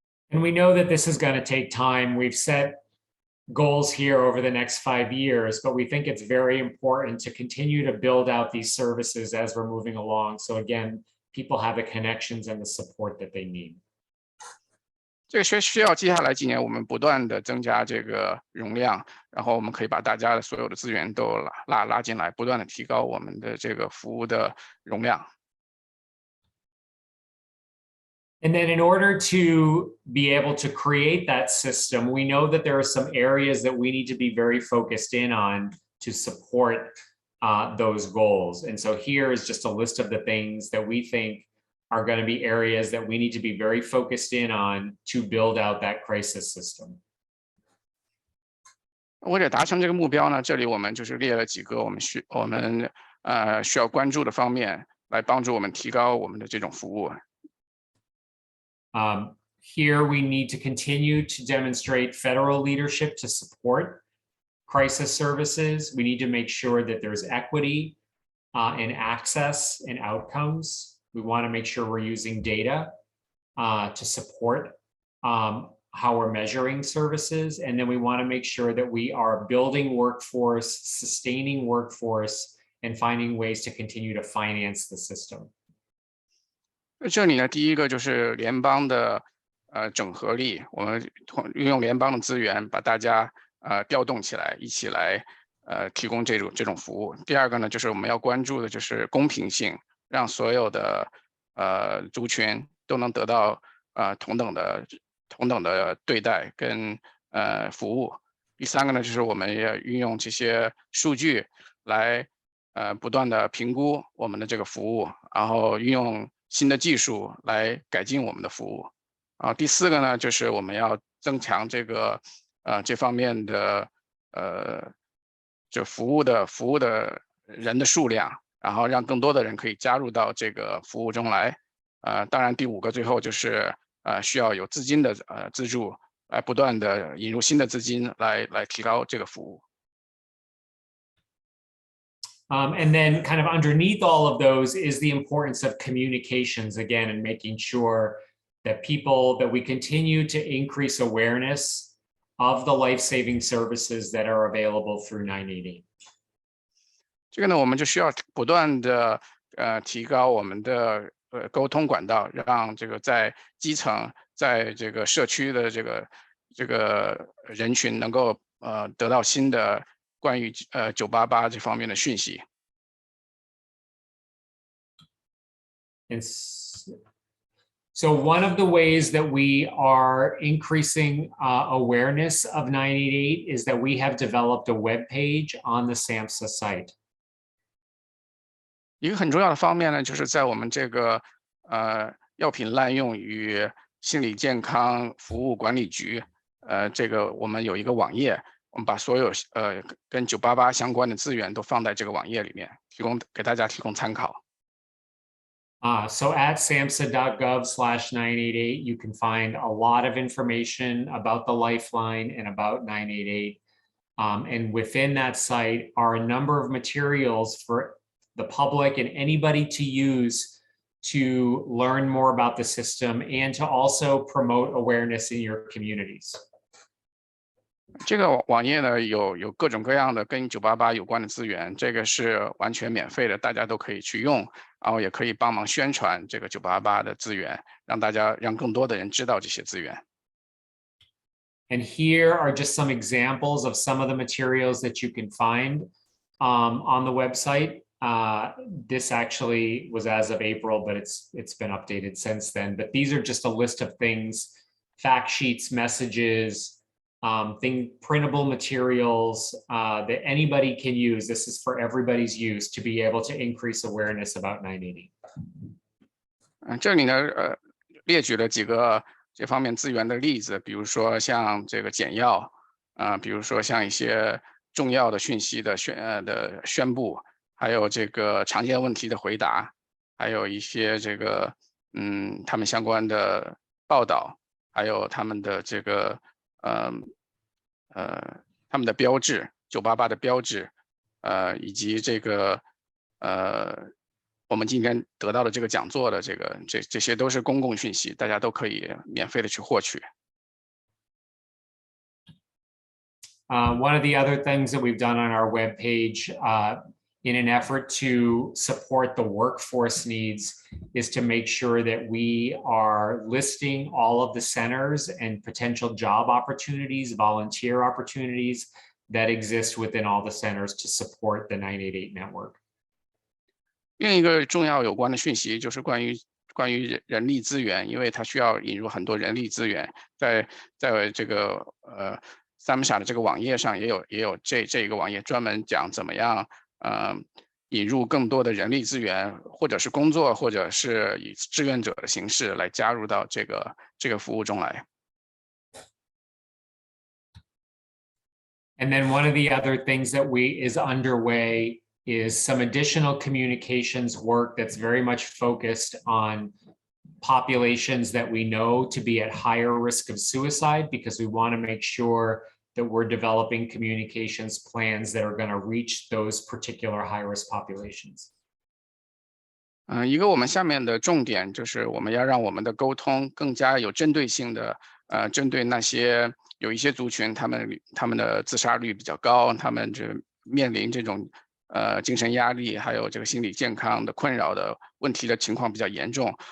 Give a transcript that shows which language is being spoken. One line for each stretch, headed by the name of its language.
English: And we know that this is going to take time. We've set goals here over the next 5 years, but we think it's very important to continue to build out these services as we're moving along. So again, people have the connections and the support that they need.
Chinese: 这个需要接下来几年我们不断的增加这个容量，然后我们可以把大家的所有的资源都拉进来，不断的提高我们的这个服务的容量。
English: And then in order to be able to create that system, we know that there are some areas that we need to be very focused in on to support those goals. And so here is just a list of the things that we think are going to be areas that we need to be very focused in on to build out that crisis system.
Chinese: 为了达成这个目标呢，这里我们就是列了几个我们需要关注的方面，来帮助我们提高我们的这种服务。
English: Here we need to continue to demonstrate federal leadership to support crisis services. We need to make sure that there's equity in access and outcomes. We want to make sure we're using data to support how we're measuring services. And then we want to make sure that we are building workforce, sustaining workforce, and finding ways to continue to finance the system.
Chinese: 这里呢，第一个就是联邦的整合力，我们运用联邦的资源，把大家调动起来，一起来提供这种服务。第二个呢，就是我们要关注的就是公平性，让所有的族群都能得到同等的对待跟服务。第三个呢，就是我们也运用这些数据来不断的评估我们的这个服务，然后运用新的技术来改进我们的服务。第四个呢，就是我们要增强这方面的就服务的人的数量，然后让更多的人可以加入到这个服务中来。当然第五个最后就是需要有资金的资助，来不断的引入新的资金来提高这个服务。
English: And then kind of underneath all of those is the importance of communications again, and making sure that we continue to increase awareness of the life-saving services that are available through 988.
Chinese: 这个呢，我们就需要不断的提高我们的沟通管道，让这个在基层在这个社区的这个人群能够得到新的关于988这方面的讯息。
English: And so one of the ways that we are increasing awareness of 988 is that we have developed a web page on the SAMHSA site.
Chinese: 一个很重要的方面呢，就是在我们这个药品滥用与心理健康服务管理局这个我们有一个网页，我们把所有跟988相关的资源都放在这个网页里面，给大家提供参考。
English: So at samhsa.gov/988, you can find a lot of information about the Lifeline and about 988. And within that site are a number of materials for the public and anybody to use to learn more about the system and to also promote awareness in your communities.
Chinese: 这个网页呢有各种各样的跟988有关的资源，这个是完全免费的，大家都可以去用，然后也可以帮忙宣传这个988的资源，让更多的人知道这些资源。
English: And here are just some examples of some of the materials that you can find on the website. This actually was as of April, but it's been updated since then. But these are just a list of things, fact sheets, messages, printable materials that anybody can use. This is for everybody's use to be able to increase awareness about 988.
Chinese: 这里呢列举了几个这方面资源的例子，比如说像这个简要，比如说像一些重要的讯息的宣布，还有这个常见问题的回答，还有一些这个他们相关的报道，还有他们的这个他们的标志，988的标志，以及这个我们今天得到的这个讲座的这些都是公共讯息，大家都可以免费的去获取。
English: One of the other things that we've done on our webpage in an effort to support the workforce needs is to make sure that we are listing all of the centers and potential job opportunities, volunteer opportunities that exist within all the centers to support the 988 network.
Chinese: 另一个重要有关的讯息就是关于人力资源，因为它需要引入很多人力资源，在这个SAMHSA 的这个网页上也有这一个网页专门讲怎么样引入更多的人力资源，或者是工作，或者是以志愿者的形式来加入到这个服务中来。
English: And then one of the other things that is underway is some additional communications work that's very much focused on populations that we know to be at higher risk of suicide, because we want to make sure that we're developing communications plans that are going to reach those particular high-risk populations.
Chinese: 一个我们下面的重点就是我们要让我们的沟通更加有针对性的，针对那些有一些族群，他们的自杀率比较高，他们就面临这种精神压力，还有这个心理健康的困扰的问题的情况比较严重。